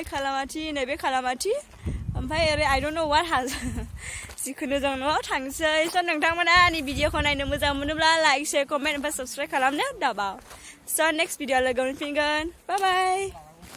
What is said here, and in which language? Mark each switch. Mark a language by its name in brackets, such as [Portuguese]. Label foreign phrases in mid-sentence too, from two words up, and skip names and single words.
[Bodo] खालामाथि नैबे खालामाथि ओमफ्राय ओरै [English] I don't know what [Bodo] हाजो जिखुनु जों न'आव थांसै स' नोंथांमोना आंनि भिडिअखौ नायनो मोजां मोनोब्ला [English] like share comment [Bodo] ओमफ्राय साबस्क्राइब खालामनो दाबाव स' [English] next video [Bodo] लोगो मोनफिनगोन [English] bye bye